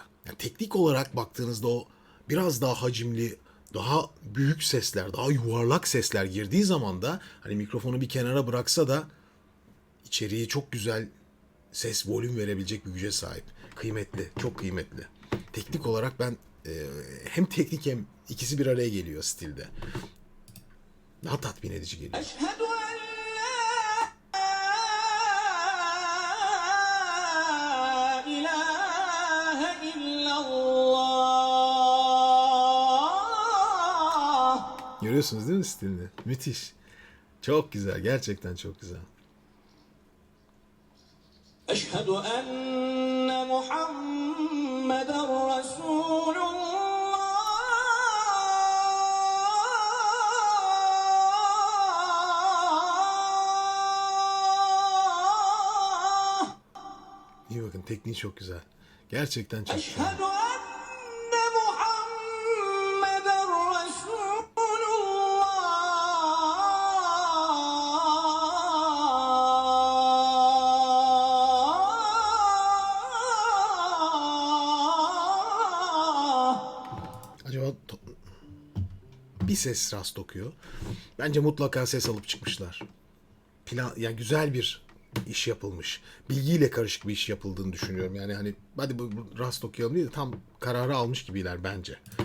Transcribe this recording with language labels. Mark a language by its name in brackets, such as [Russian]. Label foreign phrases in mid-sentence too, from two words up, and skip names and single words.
[Turkish] Yani teknik olarak baktığınızda o biraz daha hacimli, daha büyük sesler, daha yuvarlak sesler girdiği zaman da hani mikrofonu bir kenara bıraksa da içeriye çok güzel ses, volüm verebilecek bir güce sahip. Kıymetli, çok kıymetli. teknik olarak ben hem teknik hem ikisi bir araya geliyor stilde. Daha tatmin edici geliyor. [Arabic] أشهد أن لا إله إلا الله. [Turkish] Görüyorsunuz değil mi stilini? Müthiş. Çok güzel. Gerçekten çok güzel. [Arabic] أشهد أن محمدا رسول الله. [Turkish] İyi bakın, tekniği çok güzel. Gerçekten çok güzel. [Arabic] أشهد أن محمدا رسول الله. [Turkish] Acaba bir ses rast okuyor. Bence mutlaka ses alıp çıkmışlar. Plan, yani güzel bir iş yapılmış. Bilgiyle karışık bir iş yapıldığını düşünüyorum. Yani hani hadi bu rast okuyalım diye de tam kararı almış gibiler bence.